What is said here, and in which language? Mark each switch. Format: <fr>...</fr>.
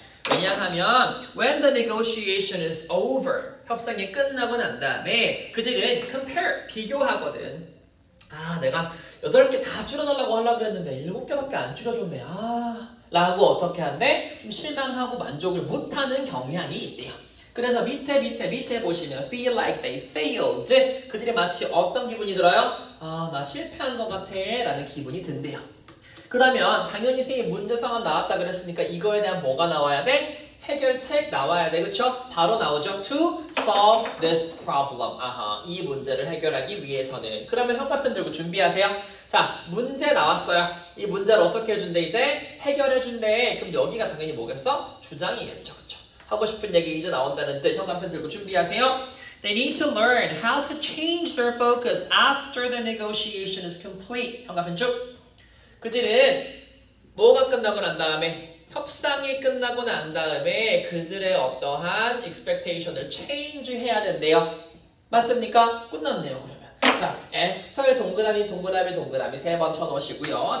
<ko>왜냐하면</ko> <en>when the negotiation is over,</en> <ko>협상이 끝나고 난 다음에 그들은 compare, 비교하거든. 내가 8개 다 줄여달라고 하려고 그랬는데 7개밖에 안 줄여줬네. 라고 어떻게 한대? 좀 실망하고 만족을 못하는 경향이 있대요. 그래서 밑에 보시면</ko> <en>feel like they failed.</en> <ko>그들이 마치 어떤 기분이 들어요? 나 실패한 것 같아 라는 기분이 든대요. 그러면 당연히 선생님 문제 상황 나왔다 그랬으니까 이거에 대한 뭐가 나와야 돼? 해결책 나와야 돼. 그쵸? 바로 나오죠.</ko> <en>To solve this problem.</en> <ko>이 문제를 해결하기 위해서는. 그러면 형광펜 들고 준비하세요. 자, 문제 나왔어요. 이 문제를 어떻게 해준대? 이제 해결해준대. 그럼 여기가 당연히 뭐겠어? 주장이겠죠. 그쵸? 하고 싶은 얘기 이제 나온다는 뜻. 형광펜 들고 준비하세요.</ko> <en>They need to learn how to change their focus after the negotiation is complete.</en> <ko>형광펜 쭉. 그들은 뭐가 끝나고 난 다음에 협상이 끝나고 난 다음에 그들의 어떠한 expectation을 change 해야 된대요. 맞습니까? 끝났네요. 그러면 자, after의 동그라미 3번 쳐놓으시고요.</ko>